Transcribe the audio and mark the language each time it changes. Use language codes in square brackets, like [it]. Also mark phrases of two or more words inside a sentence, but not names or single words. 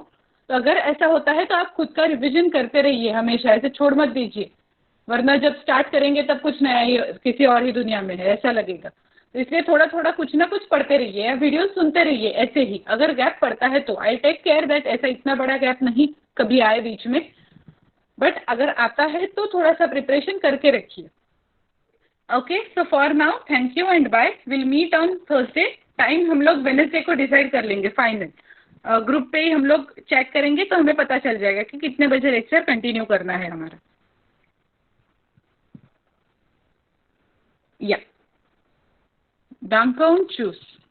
[hi] तो अगर ऐसा होता है तो आप खुद का रिवीजन करते रहिए, हमेशा ऐसे छोड़ मत दीजिए, वरना जब स्टार्ट करेंगे तब कुछ नया ही, किसी और ही दुनिया में है ऐसा लगेगा। तो इसलिए थोड़ा थोड़ा कुछ ना कुछ पढ़ते रहिए या वीडियो सुनते रहिए ऐसे ही। अगर गैप पड़ता है तो [en] I take care that [hi] ऐसा इतना बड़ा गैप नहीं कभी आए बीच में, बट अगर आता है तो थोड़ा सा प्रिपरेशन करके रखिए। [en] Okay, so for now thank you and bye, will meet on Thursday. [hi] टाइम हम लोग वेडनेसडे को डिसाइड कर लेंगे फाइनल, ग्रुप पे ही हम लोग चेक करेंगे तो हमें पता चल जाएगा कि कितने बजे [en] lecture continue [hi] करना है हमारा। [de] या Danke und tschüss.